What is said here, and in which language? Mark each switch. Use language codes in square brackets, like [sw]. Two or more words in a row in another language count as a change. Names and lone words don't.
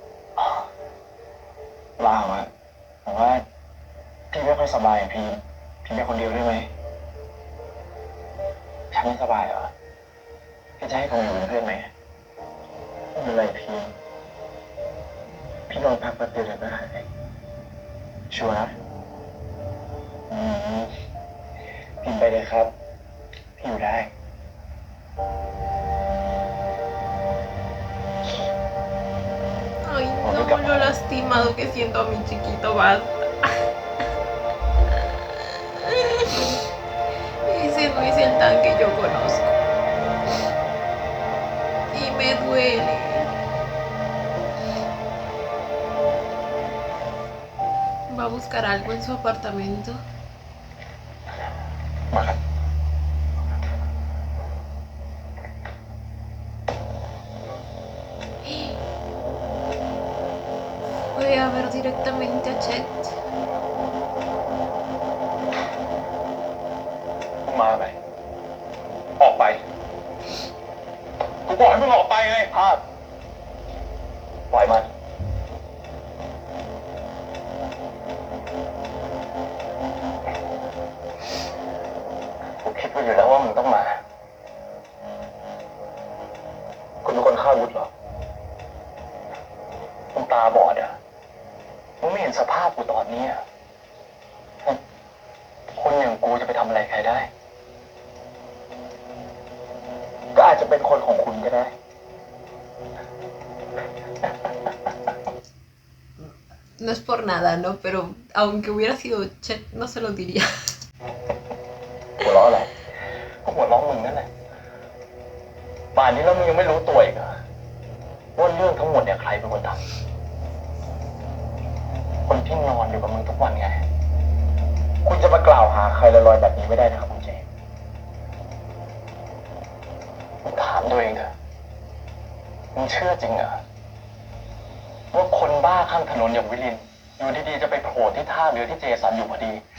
[th] ลาอะผมว่าพี่ไม่ค่อยสบายพี่เป็นคนเดียวได้ไหมฉันไม่สบายเหรอพี่จะให้ผมอยู่เป็นเพื่อนไหมไม่เป็นไรพี่นอนพักแป๊บเดียวเดี๋ยวก็หายชัวร์นะพี่ไปเลยครับพี่อยู่ได้ [es] Ay, no, lo lastimado que siento a mi chiquito, basta. Ese no es el tan que yo conozco. Y me duele. Va a buscar algo en su apartamento. [th] มาครับ [es] Voy a ver directamente a Chet. [th] มาไหมออกไป กูบอกให้มึงออกไปไงภาพปล่อยมัน กูคิดไว้อยู่แล้วว่ามึงต้องมา คุณเป็นคนฆ่าวุฒิเหรอมึงตาบอดอ่ะมึงไม่เห็นสภาพกูตอนนี้อ่ะคนอย่างกูจะไปทำอะไรใครได้ ก็อาจจะเป็นคนของคุณก็ได้ [es] No es por nada, ¿no? Pero aunque hubiera sido Chet, no se lo diría. [th] หัวเราะอะไรก็หัวเราะมึงนั่นแหละป่านนี้แล้วมึงยังไม่รู้ตัวอีกเหรอว่าเรื่องทั้งหมดเนี่ยใครเป็นคนทำคนที่นอนอยู่กับมึงทุกวันไง คุณจะมากล่าวหาใครลอยๆแบบนี้ไม่ได้นะครับคุณเจมส์มึงถามตัวเองเถอะมึงเชื่อจริงเหรอว่าคนบ้าข้างถนนอย่างวิลินอยู่ดีๆจะไปโผล่ที่ท่าเรือที่เจสันอยู่พอดี